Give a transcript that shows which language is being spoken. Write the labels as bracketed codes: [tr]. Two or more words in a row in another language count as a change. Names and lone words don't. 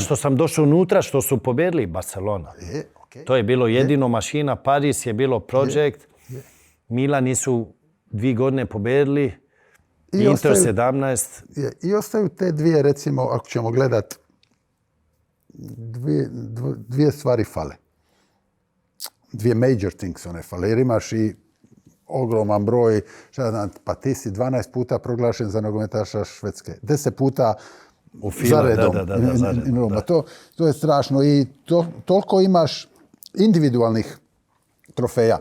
[bs] što sam došao unutra, što su pobedili, Barcelona. To je bilo jedino mašina. Paris je bilo projekt. Milan nisu 2 godine pobedili. Inter 17. I ostaju te dvije, recimo, ako ćemo gledati, dvije stvari fale. Dvije [en] major things [bs] one fale. Jer imaš i ogroman broj, pa ti si 12 puta proglašen za nogometaša Švedske, 10 puta u filmu, zaredom. To je strašno i toliko imaš individualnih trofeja.